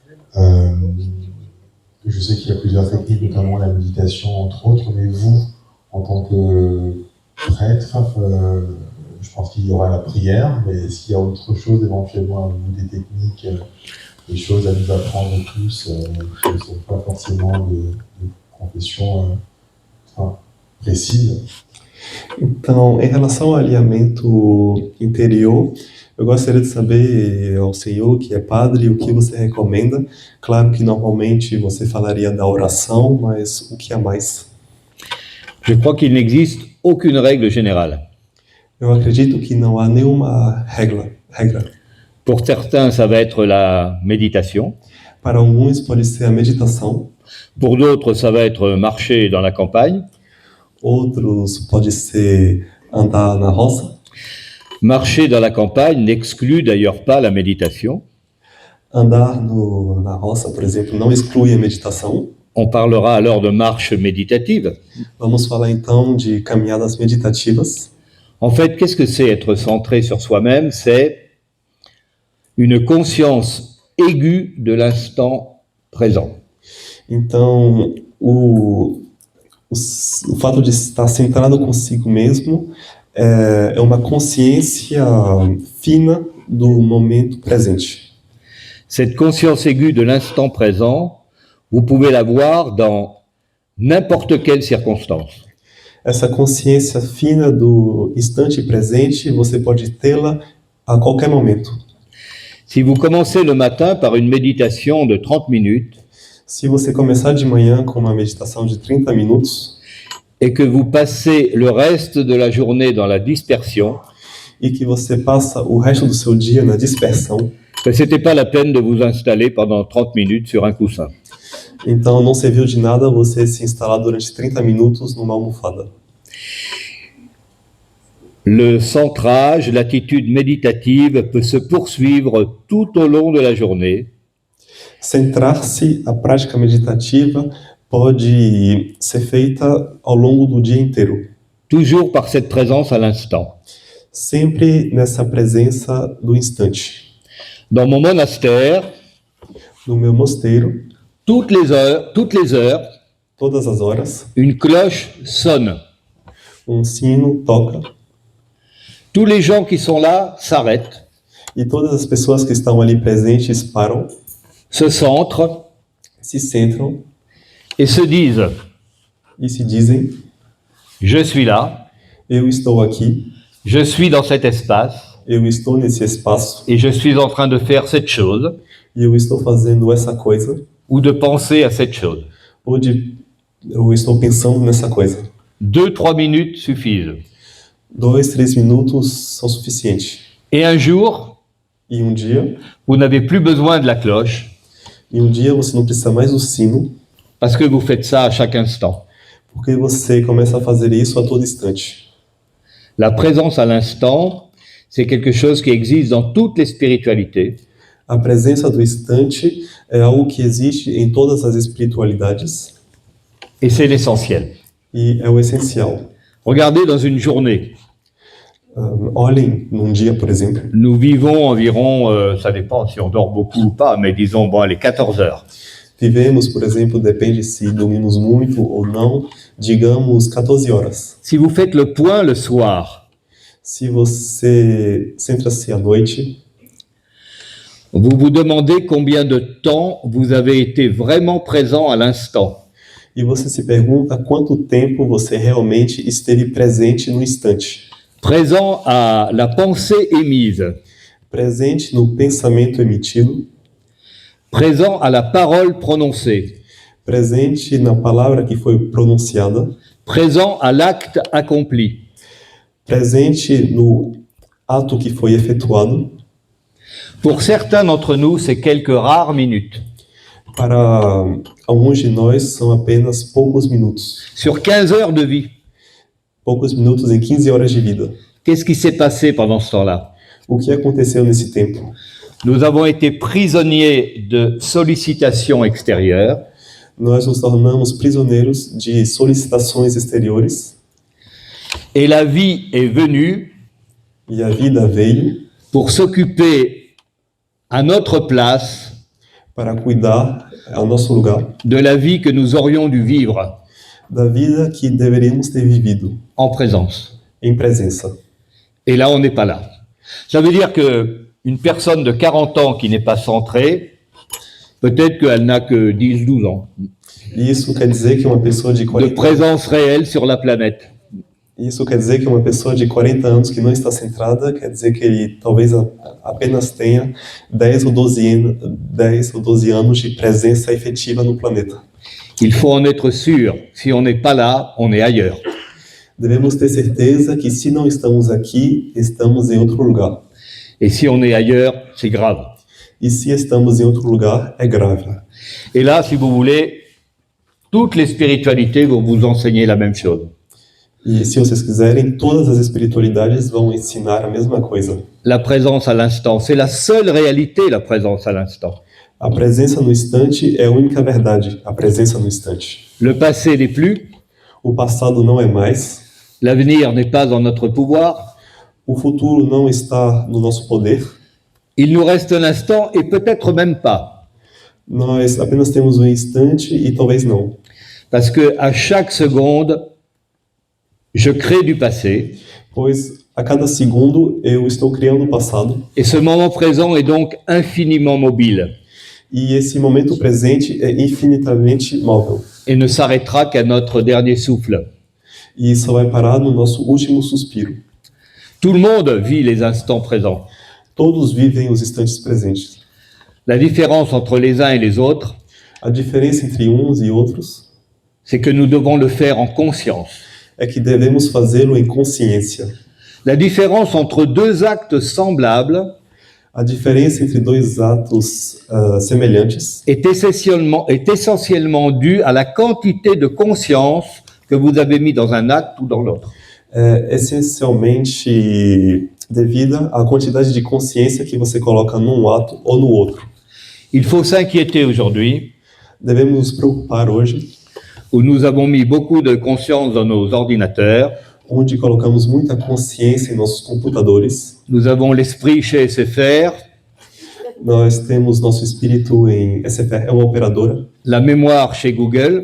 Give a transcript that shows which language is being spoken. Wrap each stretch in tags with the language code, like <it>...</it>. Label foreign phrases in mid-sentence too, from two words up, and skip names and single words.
<fr>Je sais qu'il y a plusieurs techniques, notamment la méditation, entre autres, mais vous, en tant que prêtre, je pense qu'il y aura la prière, mais est-ce qu'il y a autre chose éventuellement, des techniques, des choses à nous apprendre tous, qui ne sont pas forcément de confession précise?</fr> <pt>Então, em relação ao alinhamento interior, eu gostaria de saber ao senhor, que é padre, o que você recomenda. Claro que normalmente você falaria da oração, mas o que há mais?</pt> <fr>Je crois qu'il n'existe aucune règle générale.</fr> <pt>Eu acredito que não há nenhuma regra.</pt> <fr>Pour certains, ça va être la méditation.</fr> <pt>Para alguns pode ser a meditação,</pt> <fr>Pour d'autres, ça va être marcher dans la campagne.</fr> <pt>outros pode ser andar na roça.</pt> <fr>Marcher dans la campagne n'exclut d'ailleurs pas la méditation.</fr> <pt>Andar na roça, por exemplo, não exclui a meditação.</pt> <fr>On parlera alors de marche méditative.</fr> <pt>Vamos falar então de caminhadas meditativas.</pt> <fr>En fait, qu'est-ce que c'est être centré sur soi-même? C'est une conscience aiguë de l'instant présent.</fr> <pt>Então, o fato de estar centrado consigo mesmo é uma consciência fina do momento presente.</pt> <fr>Cette conscience aiguë de l'instant présent, vous pouvez l'avoir dans n'importe quelle circonstance.</fr> <pt>Essa consciência fina do instante presente, você pode tê-la a qualquer momento.</pt> <fr>Si vous commencez le matin par une méditation de 30 minutes</fr> <pt>Se você começar de manhã com uma meditação de 30 minutos</pt> <fr>et que vous passez le reste de la journée dans la dispersion,</fr> <pt>e que você passa o resto do seu dia na dispersão,</pt> <fr>ben, c'était pas la peine de vous installer pendant 30 minutes sur un coussin.</fr> <pt>então não serviu de nada você se instalar durante 30 minutos numa almofada.</pt> <fr>Le centrage, l'attitude méditative peut se poursuivre tout au long de la journée.</fr> <pt>Centrar-se, a prática meditativa pode ser feita ao longo do dia inteiro,</pt> <fr>Toujours par cette présence à l'instant.</fr> <pt>sempre nessa presença do instante.</pt> <fr>Dans mon monastère,</fr> <pt>No meu mosteiro,</pt> <fr>toutes les heures,</fr> <pt>todas as horas,</pt> <fr>une cloche sonne.</fr> <pt>sino toca</pt> <fr>Tous les gens qui sont là s'arrêtent,</fr> <pt>e todas as pessoas que estão ali presentes param,</pt> <fr>se centrent</fr> <pt>se centram</pt> <fr>et se disent</fr> <pt>e se dizem:</pt> <fr>« Je suis là,</fr> <pt>eu estou aqui,</pt> <fr>je suis dans cet espace</fr> <pt>eu estou nesse espaço</pt> <fr>et je suis en train de faire cette chose</fr> <pt>e eu estou fazendo essa coisa,</pt> <fr>ou de penser à cette chose.</fr> <pt>ou eu estou pensando nessa coisa.</pt> <fr>2-3 minutes suffisent.</fr> <pt>2-3 minutos são suficientes.</pt> <fr>Et un jour,</fr> <pt>E dia,</pt> <fr>vous n'avez plus besoin de la cloche</fr> <pt>dia você não precisa mais do sino,</pt> <fr>parce que vous faites ça à chaque instant.</fr> <pt>porque você começa a fazer isso a todo instante.</pt> <fr>La présence à l'instant, c'est quelque chose qui existe dans toutes les spiritualités.</fr> <pt>A presença do instante é algo que existe em todas as espiritualidades</pt> <fr>Et c'est l'essentiel.</fr> <pt>e é o essencial.</pt> <fr>Regardez dans une journée.</fr> <pt>Olhem num dia, por exemplo,</pt> <fr>Nous vivons environ, ça dépend si on dort beaucoup ou pas, mais disons, bon, allez, 14 heures.</fr> <pt>vivemos, por exemplo, depende se dormimos muito ou não, digamos 14 horas.</pt> <fr>Si vous faites le point le soir,</fr> <pt>Se você centra-se à noite,</pt> <fr>vous vous demandez combien de temps vous avez été vraiment présent à l'instant.</fr> <pt>e você se pergunta quanto tempo você realmente esteve presente no instante,</pt> <fr>Présent à la pensée émise,</fr> <pt>presente no pensamento emitido,</pt> <fr>présent à la parole prononcée,</fr> <pt>presente na palavra que foi pronunciada,</pt> <fr>présent à l'acte accompli.</fr> <pt>presente no ato que foi efetuado.</pt> <fr>Pour certains d'entre nous, c'est quelques rares minutes.</fr> <pt>Para alguns de nós são apenas poucos minutos.</pt> <fr>Sur 15 heures de vie,</fr> <pt>Poucos minutos em 15 horas de vida.</pt> <fr>qu'est-ce qui s'est passé pendant ce temps-là?</fr> <pt>O que aconteceu nesse tempo?</pt> <fr>Nous avons été prisonniers de sollicitations extérieures.</fr> <pt>Nós nos tornamos prisioneiros de solicitações exteriores</pt> <fr>Et la vie est venue</fr> <pt>e a vida veio</pt> <fr>pour s'occuper à notre place</fr> <pt>para cuidar ao nosso lugar</pt> <fr>de la vie que nous aurions dû vivre</fr> <pt>da vida que deveríamos ter vivido</pt> <fr>en présence.</fr> <pt>em presença.</pt> <fr>Et là, on n'est pas là. Ça veut dire qu'une personne de 40 ans qui n'est pas centrée, peut-être qu'elle n'a que 10, 12 ans</fr> <pt>Isso quer dizer que uma pessoa de de 40</pt> <fr>présence réelle sur la planète.</fr> <pt>Isso quer dizer que uma pessoa de 40 anos que não está centrada, quer dizer que ele talvez apenas tenha 10 ou 12 anos de presença efetiva no planeta.</pt> <fr>Il faut en être sûr. Si on n'est pas là, on est ailleurs.</fr> <pt>Devemos ter certeza que se não estamos aqui, estamos em outro lugar.</pt> <fr>Et si on est ailleurs, c'est grave.</fr> <pt>E se estamos em outro lugar, é grave.</pt> <fr>Et là, si vous voulez, toutes les spiritualités vont vous enseigner la même chose.</fr> <pt>E se vocês quiserem, todas as espiritualidades vão ensinar a mesma coisa.</pt> <fr>La présence à l'instant, c'est la seule réalité, la présence à l'instant.</fr> <pt>A presença no instante é a única verdade, a presença no instante.</pt> <fr>Le passé n'est plus,</fr> <pt>O passado não é mais,</pt> <fr>l'avenir n'est pas en notre pouvoir,</fr> <pt>o futuro não está no nosso poder.</pt> <fr>il nous reste l'instant et peut-être même pas.</fr> <pt>Nós apenas temos um instante e talvez não.</pt> <fr>Parce que à chaque seconde, je crée du passé,</fr> <pt>Pois a cada segundo eu estou criando o passado</pt> <fr>et ce moment présent est donc infiniment mobile</fr> <pt>e esse momento presente é infinitamente móvel.</pt> <fr>et ne s'arrêtera qu'à notre dernier souffle.</fr> <pt>E só vai parar no nosso último suspiro.</pt> <fr>Tout le monde vit les instants présents.</fr> <pt>Todos vivem os instantes presentes.</pt> <fr>La différence entre les uns et les autres,</fr> <pt>A diferença entre uns e outros</pt> <fr>c'est que nous devons le faire en conscience.</fr> <pt>é que devemos fazê-lo em consciência.</pt> <fr>La différence entre deux actes semblables</fr> <pt>A diferença entre dois atos semelhantes</pt> <fr>est essentiellement due à la quantité de conscience que vous avez mis dans un acte ou dans l'autre.</fr> <pt>é essencialmente devida à quantidade de consciência que você coloca num ato ou no outro.</pt> <fr>Il faut s'inquiéter aujourd'hui,</fr> <pt>Devemos nos preocupar hoje,</pt> <fr>où nous avons mis beaucoup de conscience dans nos ordinateurs,</fr> <pt>onde colocamos muita consciência em nossos computadores.</pt> <fr>nous avons l'esprit chez SFR,</fr> <pt>Nós temos nosso espírito em SFR, é uma operadora,</pt> <fr>la mémoire chez Google,</fr>